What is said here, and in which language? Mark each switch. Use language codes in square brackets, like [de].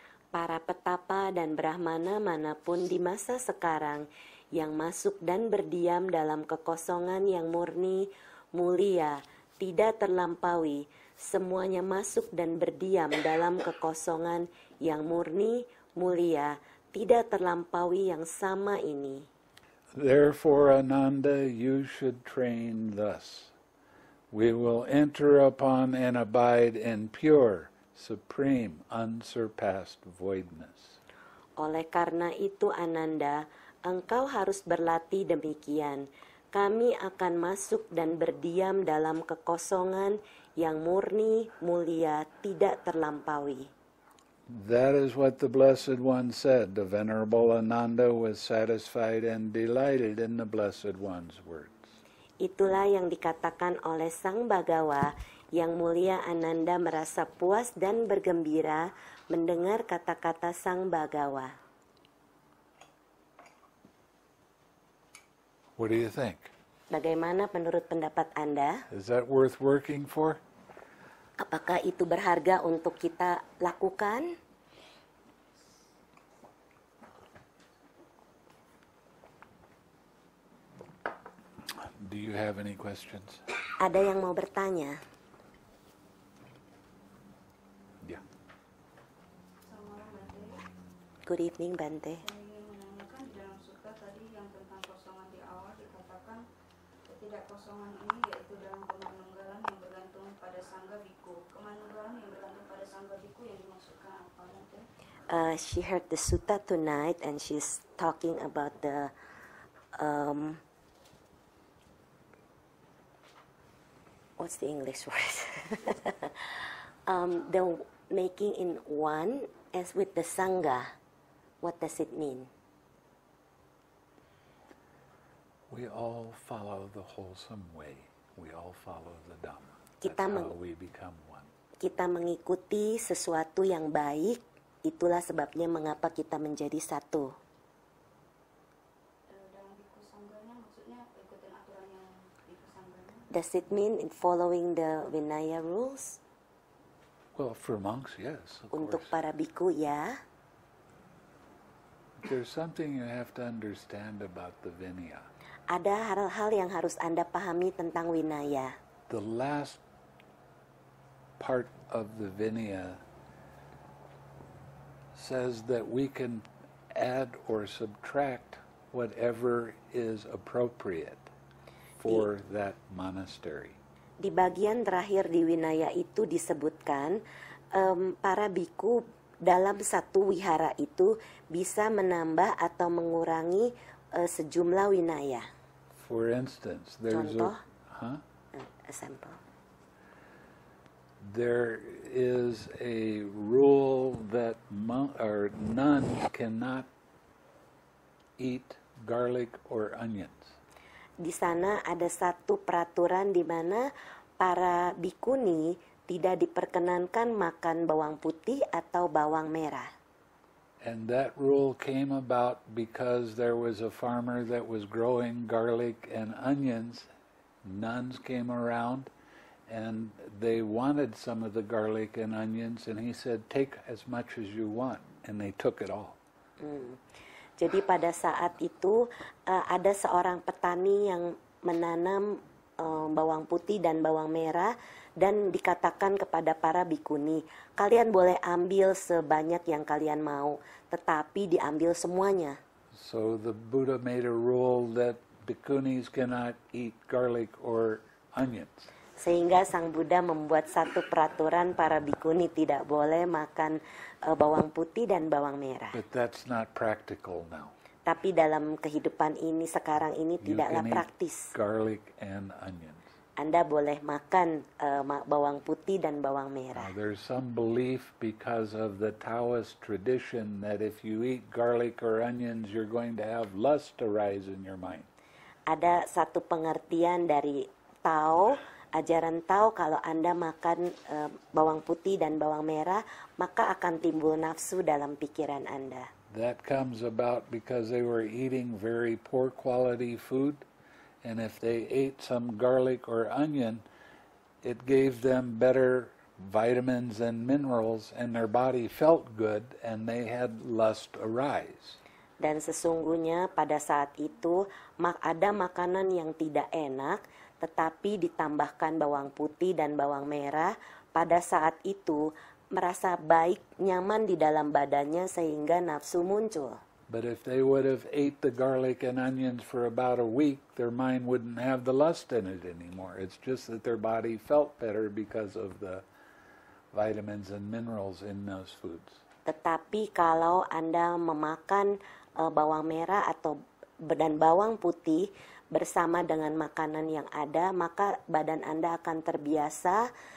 [id] Para petapa dan brahmana manapun di masa sekarang yang masuk dan berdiam dalam kekosongan yang murni, mulia, tidak terlampaui, semuanya masuk dan berdiam dalam kekosongan yang murni, mulia, tidak terlampaui yang sama ini. [en] Therefore, Ananda, you should train thus. We will enter upon and abide in pure, supreme, unsurpassed voidness. [id] Oleh karena itu, Ananda, engkau harus berlatih demikian. Kami akan masuk dan berdiam dalam kekosongan yang murni, mulia, tidak terlampaui. [en] That is what the Blessed One said. The Venerable Ananda was satisfied and delighted in the Blessed One's words. [id] Itulah yang dikatakan oleh Sang Bagawa, yang mulia Ananda merasa puas dan bergembira mendengar kata-kata Sang Bagawa. [en] What do you think? [id] Bagaimana menurut pendapat Anda? [en] Is that worth working for? [id] Apakah itu berharga untuk kita lakukan? [en] Do you have any questions? [id] Ada yang mau bertanya? [en] Yeah. Good evening, Bante. [id] Saya ingin menanyakan di dalam sutta tadi yang tentang kosongan di awal dikatakan ketidakkosongan ini yaitu dalam kemanunggalan yang bergantung pada sangga biku. Kemanunggalan yang bergantung pada sangga biku yang dimaksudkan apa nanti? [en] She heard the sutta tonight and she's talking about the what's the English word? The making in one as with the sangha. What does it mean? We all follow the wholesome way. We all follow the Dhamma. [id] Kita [en] That's how we become one. [id] Kita mengikuti sesuatu yang baik, itulah sebabnya mengapa kita menjadi satu. Dalam biku sangganya maksudnya ikutin aturan yang biku sangganya? [en] Does it mean in following the Vinaya rules? Well, for monks, yes, of [id] Untuk [en] course. [id] para biku, ya. [en] There's something you have to understand about the Vinaya. [id] Ada hal-hal yang harus Anda pahami tentang Vinaya. [en] The last part of the Vinaya says that we can add or subtract whatever is appropriate for that monastery. [id] Di bagian terakhir di Vinaya itu disebutkan para biku dalam satu wihara itu bisa menambah atau mengurangi sejumlah winaya. [en] For instance, there's [id] Contoh? [en] a Example. there is a rule that nuns cannot eat garlic or onions. [id] Di sana ada satu peraturan di mana para bikuni tidak diperkenankan makan bawang putih atau bawang merah. [en] And that rule came about because there was a farmer that was growing garlic and onions. Nuns came around and they wanted some of the garlic and onions, and he said, "Take as much as you want," and they took it all. [id] Jadi pada saat itu ada seorang petani yang menanam bawang putih dan bawang merah, dan dikatakan kepada para bikuni, kalian boleh ambil sebanyak yang kalian mau, tetapi diambil semuanya. [en] So the Buddha made a rule that bhikkhunis cannot eat garlic or onions. [id] Sehingga Sang Buddha membuat satu peraturan para bikuni tidak boleh makan bawang putih dan bawang merah. [en] But that's not practical now. [id] Tapi dalam kehidupan ini sekarang ini [en] You [id] tidaklah [en] can eat [id] praktis. [en] garlic and onions. [id] Anda boleh makan bawang putih dan bawang merah. [en] Now, there's some belief because of the Taoist tradition that if you eat garlic or onions, you're going to have lust arise in your mind. [id] Ada satu pengertian dari Tao, ajaran Tao, kalau Anda makan bawang putih dan bawang merah, maka akan timbul nafsu dalam pikiran Anda. [en] That comes about because they were eating very poor quality food, and if they ate some garlic or onion, it gave them better vitamins and minerals, and their body felt good, and they had lust arise. [id] Dan sesungguhnya pada saat itu ada makanan yang tidak enak, tetapi ditambahkan bawang putih dan bawang merah, pada saat itu merasa baik, nyaman di dalam badannya sehingga nafsu muncul. [en] But if they would have ate the garlic and onions for about a week, their mind wouldn't have the lust in it anymore. It's just that their body felt better because of the vitamins and minerals in those foods. [id] Tetapi kalau Anda memakan bawang merah dan bawang putih bersama dengan makanan yang ada, maka badan Anda akan terbiasa